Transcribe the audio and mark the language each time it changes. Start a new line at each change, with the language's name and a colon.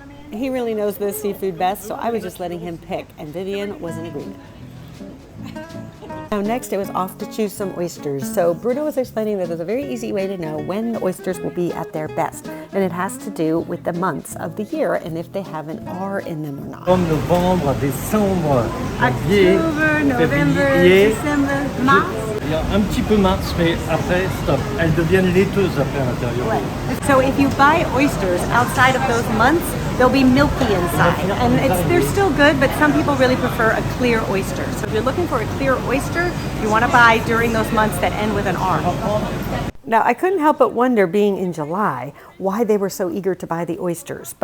English: He really knows the seafood best, so I was just letting him pick, and Vivian was in agreement. Now next it was off to choose some oysters. So Bruno was explaining that there's a very easy way to know when the oysters will be at their best. And it has to do with the months of the year and if they have an R in them or not.
French: From Novembre à décembre, janvier,
English: November,
French: février,
English: December, mars.
French: il y a un petit peu mars, mais après, stop. Elles deviennent laiteuses après à l'intérieur.
English: So if you buy oysters outside of those months, they'll be milky inside. And they're still good, but some people really prefer a clear oyster. So if you're looking for a clear oyster, you want to buy during those months that end with an R. Now, I couldn't help but wonder, being in July, why they were so eager to buy the oysters.